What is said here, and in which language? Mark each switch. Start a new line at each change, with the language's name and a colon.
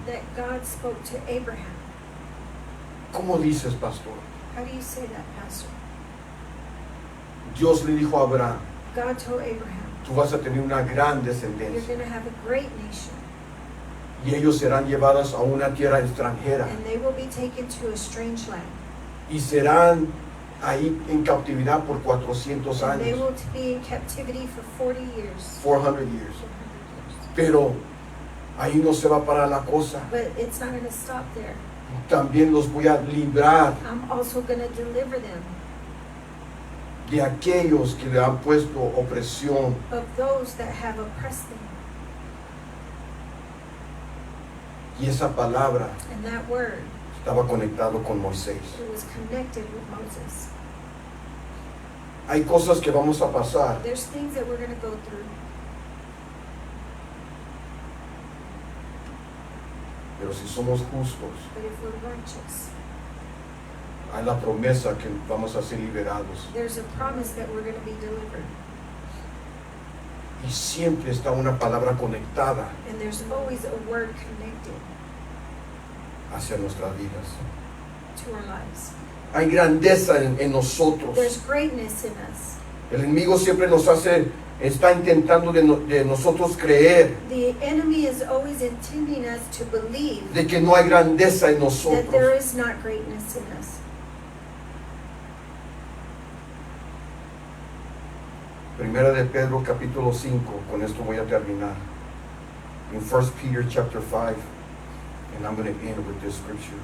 English: that God spoke to Abraham.
Spanish: ¿Cómo dices, pastor?
English: How do you say that, Pastor?
Spanish: Dios le dijo a Abraham,
English: God told Abraham,
Spanish: tú vas a tener una gran
English: you're
Spanish: descendencia
English: going to have a great nation,
Spanish: y ellos serán llevados a una tierra extranjera
English: and they will be taken to a strange land,
Spanish: y serán ahí en cautividad por 400
English: and they
Spanish: años,
English: will be in captivity for 40 years. 400 years.
Spanish: Pero ahí no se va a parar la cosa.
English: But it's not going to stop there.
Spanish: También los voy a librar
English: I'm also going to deliver them
Spanish: de aquellos que le han puesto opresión.
English: of those that have oppressed them.
Spanish: Y esa palabra
English: And that word,
Spanish: estaba conectado con Moisés.
English: it was connected with Moses.
Spanish: Hay cosas que vamos a pasar,
English: There's things that we're going to go through,
Spanish: pero si somos justos,
English: but if we're righteous,
Spanish: hay la promesa que vamos a ser liberados.
English: there's a promise that we're going to be delivered.
Spanish: Y siempre está una palabra conectada
English: And there's always a word connected
Spanish: hacia nuestras vidas.
English: to our lives.
Spanish: Hay grandeza en nosotros.
English: There's greatness in us.
Spanish: El enemigo siempre está intentando de nosotros creer
English: The enemy is always intending us to believe
Spanish: de que no hay grandeza en nosotros.
English: is not greatness in us.
Spanish: Primera de Pedro capítulo 5, con esto voy a terminar.
English: In 1 Peter chapter 5, and I'm going to end with this scripture.